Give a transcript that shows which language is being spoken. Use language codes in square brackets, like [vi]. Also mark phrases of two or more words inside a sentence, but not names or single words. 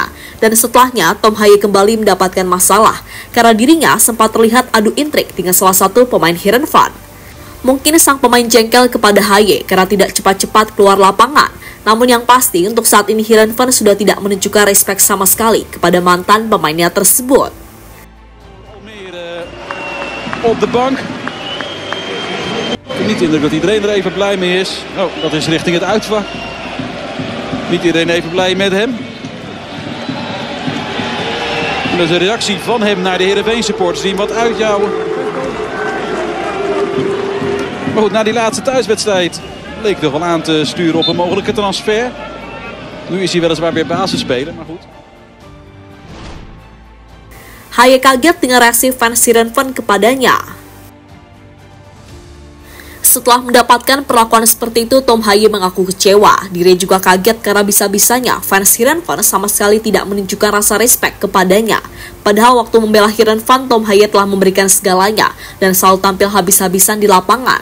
[id] Dan setelahnya, Tom Haaye kembali mendapatkan masalah karena dirinya sempat terlihat adu intrik dengan salah satu pemain Heerenveen. Mungkin sang pemain jengkel kepada Haaye karena tidak cepat-cepat keluar lapangan. Namun yang pasti untuk saat ini Heerenveen sudah tidak menunjukkan respek sama sekali kepada mantan pemainnya tersebut. [nl] Op de bank. Niet indruk dat iedereen er even blij mee is. Oh, dat is richting het uitvak. Niet iedereen even blij met hem. En dat is een reactie van hem naar de Heerenveen supporters die hem wat uitjouwen. Maar goed, na die laatste thuiswedstrijd leek toch wel aan te sturen op een mogelijke transfer. Nu is hij weliswaar weer basisspeler, maar goed. [id] Haaye kaget dengan reaksi fans Heerenveen kepadanya. Setelah mendapatkan perlakuan seperti itu, Tom Haaye mengaku kecewa. Dirinya juga kaget karena bisa-bisanya fans Heerenveen sama sekali tidak menunjukkan rasa respek kepadanya. Padahal waktu membela Heerenveen, Tom Haaye telah memberikan segalanya dan selalu tampil habis-habisan di lapangan.